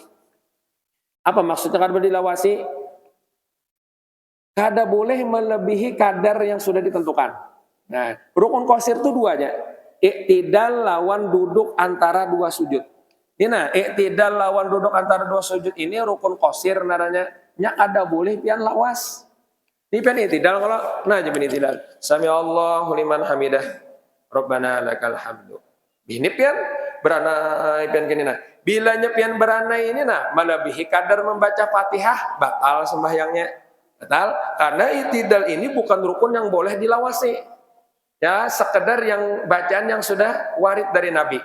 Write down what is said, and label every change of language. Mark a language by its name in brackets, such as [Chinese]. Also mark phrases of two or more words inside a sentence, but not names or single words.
[Banjar] Apa maksudnya kada boleh dilawasi? Kada boleh melebihi kadar yang sudah ditentukan. Nah, rukun qasir itu dua aja. Iktidal lawan duduk antara dua sujud. Ini nah, iktidal lawan duduk antara dua sujud ini rukun qasir naranya. Nya kada boleh pian lawas. Ini pian iktidal kalau nah jadi iktidal. [Arabic] سمع الله لمن حمده. ربنا لك الحمد. [Banjar] Ini pian berana pian gini nah. Bilanya pian berana ini nah melebihi kadar membaca Fatihah batal sembahyangnya. [Indonesian] Batal karena iktidal ini bukan rukun yang boleh dilawasi. Ya, sekedar yang bacaan yang sudah warid dari Nabi.